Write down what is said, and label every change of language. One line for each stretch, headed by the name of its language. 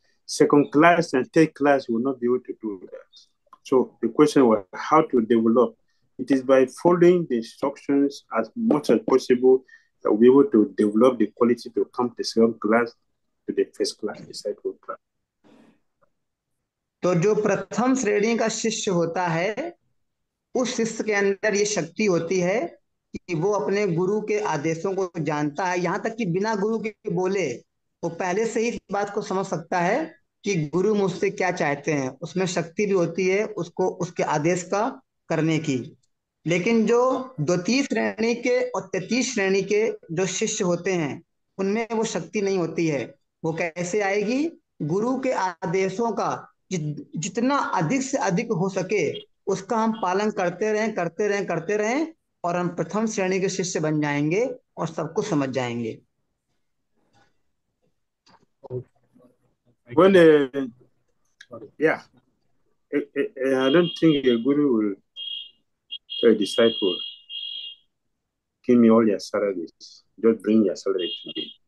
English: Second class and third class will not be able to do that. So the question was how to develop. It is by following the instructions as much as possible that we'll be able to develop the quality to come to second class to the first class disciple class.
Hindi: तो जो प्रथम श्रेणी का शिष्य होता है उस शिष्य के अंदर ये शक्ति होती है कि वो अपने गुरु के आदेशों को जानता है, यहाँ तक कि बिना गुरु के बोले वो पहले से ही इस बात को समझ सकता है कि गुरु मुझसे क्या चाहते हैं। उसमें शक्ति भी होती है उसको उसके आदेश का करने की। लेकिन जो द्वितीय श्रेणी के और तृतीय श्रेणी के जो शिष्य होते हैं उनमें वो शक्ति नहीं होती है। वो कैसे आएगी? गुरु के आदेशों का जितना अधिक से अधिक हो सके उसका हम पालन करते रहें और हम प्रथम श्रेणी के शिष्य बन जाएंगे और सब कुछ समझ जाएंगे।
English: When yeah, I don't think a guru will tell a disciple, give me all your salaries, just bring your salary to me.